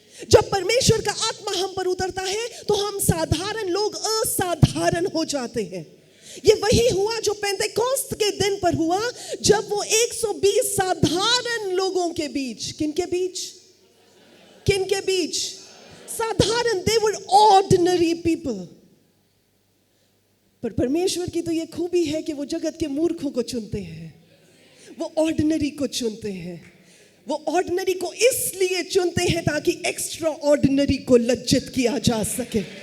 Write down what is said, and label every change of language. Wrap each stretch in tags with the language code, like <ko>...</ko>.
<hi>जब परमेश्वर का आत्मा हम पर उतरता है तो हम साधारण लोग असाधारण हो जाते हैं। ये वही हुआ जो पेंटेकोस्त के दिन पर हुआ, जब वो 120 साधारण लोगों के बीच, किनके बीच?</hi> <en>साधारण, they were ordinary people।</en> <hi>पर परमेश्वर की तो ये खूबी है कि वो जगत के मूर्खों को चुनते हैं, वो ऑर्डिनरी को चुनते हैं। वो ऑर्डिनरी को इसलिए चुनते हैं ताकि एक्स्ट्रा ऑर्डिनरी को लज्जित किया जा सके।</hi>